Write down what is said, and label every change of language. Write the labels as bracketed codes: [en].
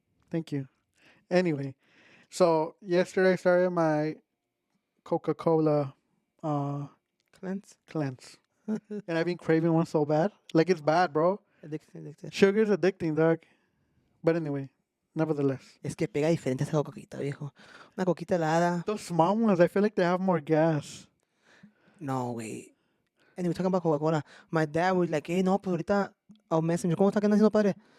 [en] Thank you. Anyway, so yesterday I started my Coca-Cola Cleanse. and I've been craving one so bad. Like it's bad, bro. Addicted. Sugar's addicting, dog. But anyway, nevertheless. [es] Es que pega diferente esa coquita, viejo. Una coquita helada. [en] Those small ones, I feel like they have more gas. No, wait. Anyway, talking about Coca-Cola. My dad was like, hey, [es] no, pues ahorita, Messenger, ¿cómo está quedando haciendo, padre?